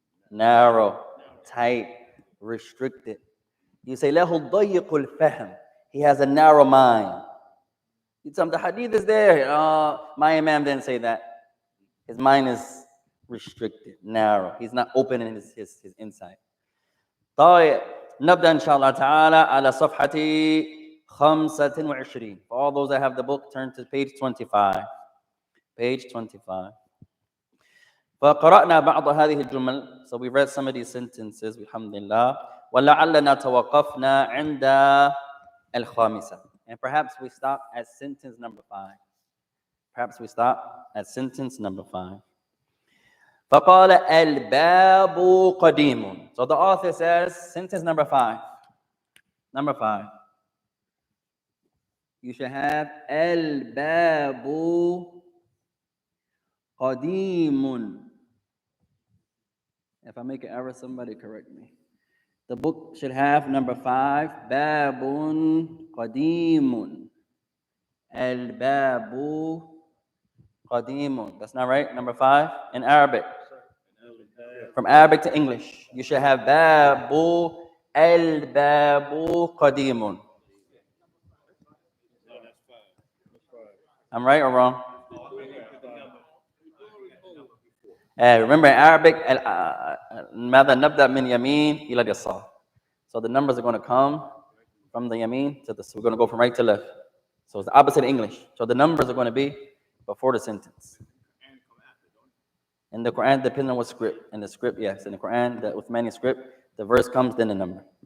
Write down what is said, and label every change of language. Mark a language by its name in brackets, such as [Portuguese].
[English] Narrow, tight, restricted. You say [Arabic] له ضيق الفهم. [English] He has a narrow mind. You tell him the hadith is there. My imam didn't say that. His mind is restricted, narrow. He's not open in his insight. [Arabic] طيب. نبدأ إن شاء الله تعالى على صفحة 25. [English] For all those that have the book, turn to page 25. Page 25. [Arabic] فقرأنا بعض هذه الجمل. [English] So we read some of these sentences, alhamdulillah. [Arabic] ولعلنا توقفنا عند الخامسة. [English] And perhaps we stop at sentence number 5. Perhaps we stop at sentence number 5. [Arabic] فقال الباب قديم. [English] So the author says, sentence number 5. Number 5. You should have [Arabic] الباب قديم. [English] If I make an error, somebody correct me. The book should have number 5. [Arabic] باب قديم. الباب قديم. [English] That's not right. Number 5 in Arabic. From Arabic to English, you should have [Arabic] باب الباب قديم. [English] I'm right or wrong? Remember in Arabic, [Arabic] ماذا نبدأ من يمين إلى اليسار. [English] So the numbers are going to come from the yameen to the. So we're going to go from right to left. So it's the opposite of English. So the numbers are going to be before the sentence. In the Quran, depending on what script. In the script, yes. In the Quran, the Uthmani script, the verse comes, then the number.